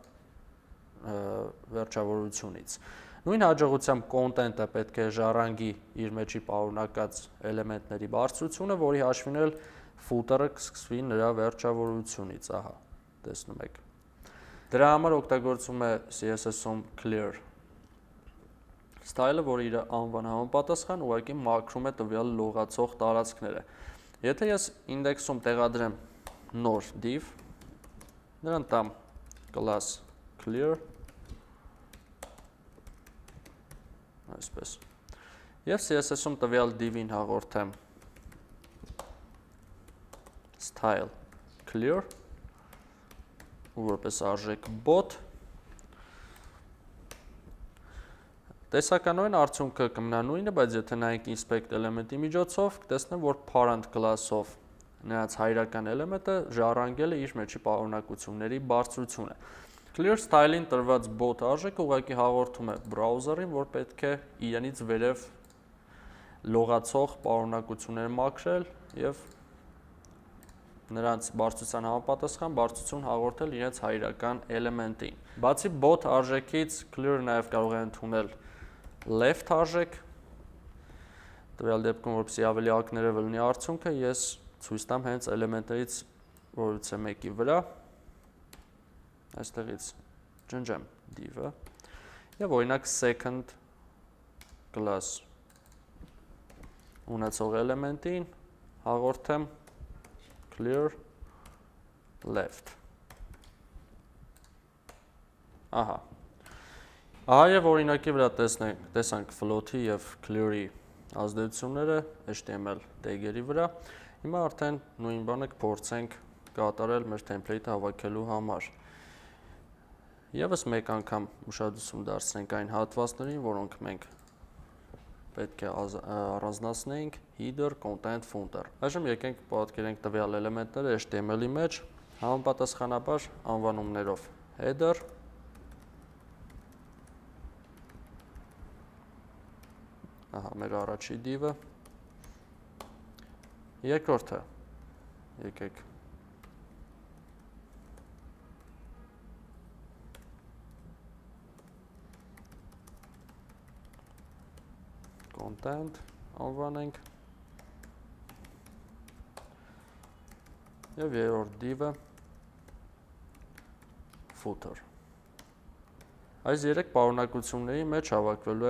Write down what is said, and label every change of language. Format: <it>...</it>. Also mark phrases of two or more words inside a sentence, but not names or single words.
<hy>վերջավորությունից։ Նույն հաջողությամբ content-ը պետք է ժառանգի իր մեջի պարունակած էլեմենտների բարձրությունը, որի հաշվին էլ footer-ը կսկսվի նրա վերջավորությունից, ահա, տեսնում եք։ Դրա համար օգտագործում է CSS-ում</hy> <en>clear style-</en> <hy>ը, որը իր անվան համապատասխան ուղղակի մաքրում է տվյալ լողացող տարածքները։ Եթե ես index-ում տեղադրեմ նոր div, նրան տամ</hy> <en>class clear,</en> <hy>այսպես, և CSS-ում տվյալ div-ին հաղորդեմ</hy> <en>style clear,</en> <hy>ու որպես արժեք bot, տեսականորեն արդյունքը կմնա նույնը, բայց եթե նայենք inspect էլեմենտի միջոցով, կտեսնեմ, որ</hy> <en>parent class-</en> <hy>ով նրանց հայրական էլեմենտը ժառանգել է իր մեջի պարունակությունների բարձրությունը։</hy> <en>Clear style-</en> <hy>ին տրված bot արժեքը ուղղակի հաղորդում է browser-ին, որ պետք է իրենից վերև լողացող պարունակություններ մաքրել և նրանց բարձրության համապատասխան բարձրություն հաղորդել իրենց հայրական էլեմենտին։ Բացի bot արժեքից, clear-ը նաև կարող է ընդունել left արժեք, տվյալ դեպքում, որպեսզի ավելի ակներևը լինի արդյունքը, ես ցույց տամ հենց էլեմենտներից որևիցե մեկի վրա, այստեղից ջնջեմ div-ը և օրինակ</hy> <en>second class</en> <hy>ունեցող էլեմենտին հաղորդեմ</hy> <en>clear left։</en> <hy>Ահա եւ օրինակի վրա տեսանք float-ի եւ clear-ի ազդեցությունները</hy> <en>HTML tag-</en> <hy>երի վրա։ Հիմա արդեն նույն բանը կփորձենք կատարել մեր template-ը հավաքելու համար։ Եվս մեկ անգամ ուշադրություն դարձնենք այն հատվածներին, որոնք մենք պետք է առանձնացնենք</hy> <en>header, content, footer։</en> <hy>Այժմ եկենք պատկերենք տվյալ էլեմենտները HTML-ի մեջ համապատասխանաբար անվանումներով header, ահա մեր առաջի div-ը, երկրորդը, եկեք content անվանենք և երրորդ div-ը footer։ Այս երեք պարունակությունների մեջ հավաքվելու</hy>